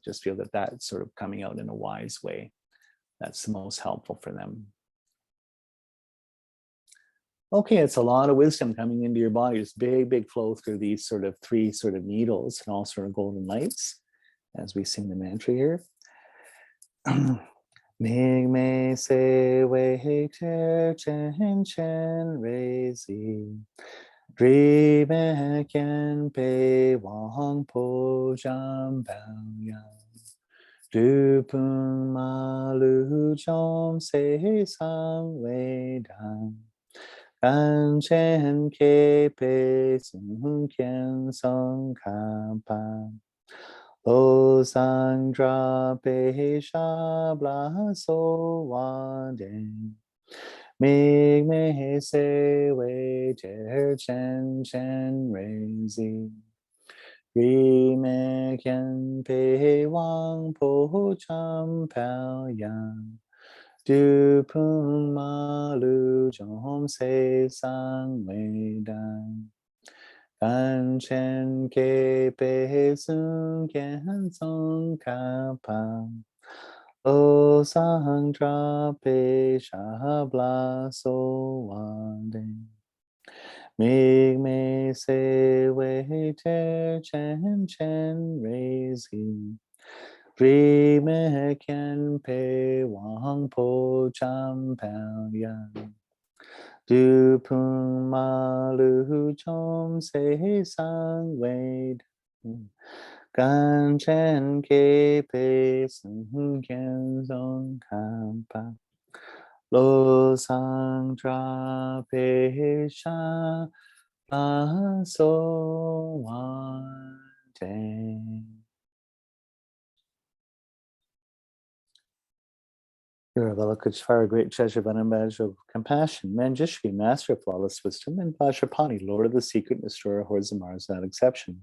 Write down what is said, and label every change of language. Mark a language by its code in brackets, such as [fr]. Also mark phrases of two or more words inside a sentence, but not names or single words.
[en] Just feel that that's sort of coming out in a wise way. That's the most helpful for them. Okay, it's a lot of wisdom coming into your body. This big flow through these sort of three sort of needles and all sort of golden lights as we sing the mantra here. [bo] མི་དམིགས་བརྩེ་བའི་གཏེར་ཆེན་སྤྱན་རས་གཟིགས. དྲི་མེད་མཁྱེན་པའི་དབང་པོ་འཇམ་དཔལ་དབྱངས. བདུད་དཔུང་མ་ལུས་འཇོམས་མཛད་གསང་བའི་བདག. གངས་ཅན་མཁས་པའི་གཙུག་རྒྱན་ཙོང་ཁ་པ. བློ་བཟང་གྲགས་པའི་ཞབས་ལ་གསོལ་བ་འདེབས. མི་དམིགས་བརྩེ་བའི་གཏེར་ཆེན་སྤྱན་རས་གཟིགས. དྲི་མེད་མཁྱེན་པའི་དབང་པོ་འཇམ་དཔལ་དབྱངས. བདུད་དཔུང་མ་ལུས་འཇོམས་མཛད་གསང་བའི་བདག. གངས་ཅན་མཁས་པའི་གཙུག་རྒྱན་ཙོང་ཁ་པ. བློ་བཟང་གྲགས་པའི་ཞབས་ལ་གསོལ་བ་འདེབས. མི་དམིགས་བརྩེ་བའི་གཏེར་ཆེན་སྤྱན་རས་གཟིགས. དྲི་མེད་མཁྱེན་པའི་དབང་པོ་འཇམ་དཔལ་དབྱངས. བདུད་དཔུང་མ་ལུས་འཇོམས་མཛད་གསང་བའི་བདག. གངས་ཅན་མཁས་པའི་གཙུག་རྒྱན་ཙོང་ཁ་པ. བློ་བཟང་གྲགས་པའི་ཞབས་ལ་གསོལ་བ་འདེབས. [en] You're a Avalokiteshvara, great treasure of unimaginable compassion, Manjushri, master of flawless wisdom, and Vajrapani, lord of the secret, destroyer of hordes of Mars without exception.